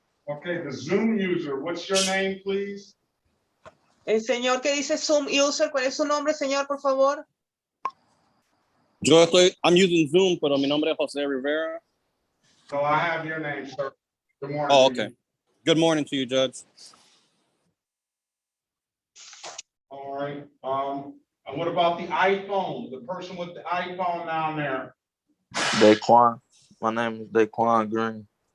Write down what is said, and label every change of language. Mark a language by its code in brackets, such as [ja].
[en] Okay, the Zoom user, what's your name, please? [es] El señor que dice Zoom user, ¿cuál es su nombre, señor, por favor? [en] I'm using Zoom, [es] pero mi nombre es Jose Rivera. [en] So I have your name, sir. Good morning. Oh, to okay. you. Good morning to you, Judge. All right, and what about the iPhone? The person with the iPhone down there? Daquan. My name is Daquan Green.